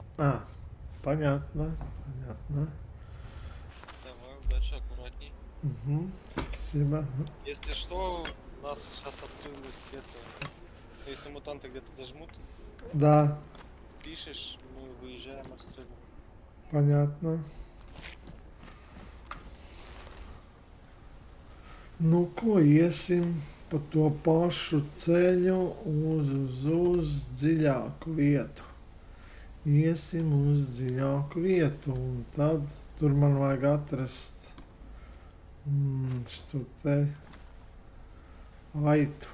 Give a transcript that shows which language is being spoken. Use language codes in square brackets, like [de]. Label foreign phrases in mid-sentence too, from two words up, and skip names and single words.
[ru] А, понятно, понятно. Давай, удачи, аккуратней. Угу, спасибо. Если что, у нас сейчас открылась это. Если мутанты где-то зажмут, Да, пишешь, мы выезжаем, отстреливаем. понятно. [lv] Nu, ko iesim pa to pašu ceļu uz dziļāku vietu. Iesim uz dziļāku vietu, un tad tur man vajag atrast šo te aitu.